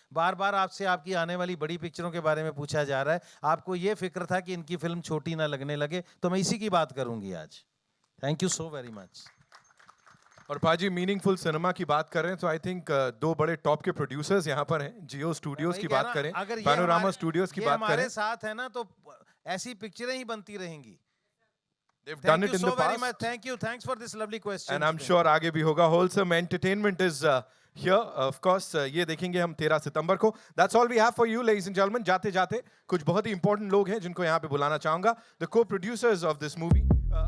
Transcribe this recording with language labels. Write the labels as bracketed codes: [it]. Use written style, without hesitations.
[hi] बार बार आपसे आपकी आने वाली बड़ी पिक्चरों के बारे में पूछा जा रहा है, आपको ये फिक्र था कि इनकी फिल्म छोटी ना लगने लगे, तो मैं इसी की बात करूँगी आज। [en] Thank you so very much. [hi] और पाजी मीनिंगफुल सिनेमा की बात कर रहे हैं तो [en] I think [hi] दो बड़े टॉप के प्रोड्यूसर्स यहाँ पर हैं। जियो स्टूडियोज की बात करें, पैनोरामा स्टूडियोज की बात करें, हमारे साथ है ना, तो ऐसी पिक्चरें ही बनती रहेंगी। [en] They've done it in the past. Thank you. Thanks for this lovely question. And I'm sure [hi] आगे भी होगा। [en] Wholesome Entertainment is here. Of course, [hi] ये देखेंगे हम 13 सितंबर को। [en] That's all we have for you, ladies and gentlemen. [hi] जाते जाते कुछ बहुत ही important लोग हैं जिनको यहाँ पे बुलाना चाहूँगा। [en] The co-producers of this movie.